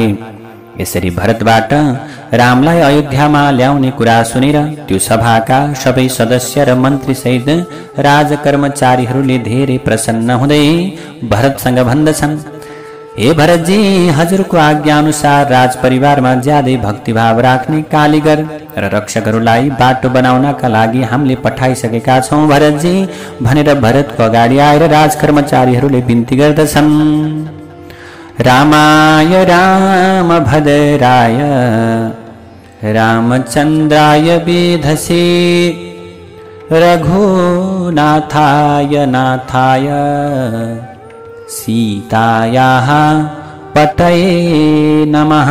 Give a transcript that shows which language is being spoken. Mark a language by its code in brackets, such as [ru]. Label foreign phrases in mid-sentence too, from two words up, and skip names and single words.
[ne] यसरी भरतबाट रामलाई अयोध्यामा ल्याउने कुरा सुनेर त्यो सभाका सबै सदस्य र मन्त्री सहित राजकर्मचारीहरूले धेरै प्रसन्न हुँदै भरतसँग भन्दछन्, हे भरतजी, हजुरको आज्ञा अनुसार राजपरिवारमा ज्यादै भक्तिभाव राख्ने कालीगर र रक्षकहरूलाई बाटो बनाउनका लागि हामीले पठाइसकेका छौँ भरतजी भनेर भरतको अगाडि आएर राजकर्मचारीहरूले बिन्ती गर्दछन्। [sa] रामाय रामभद्राय रामचन्द्राय वेधसे रघुनाथाय नाथाय सीतायाः पतये नमः।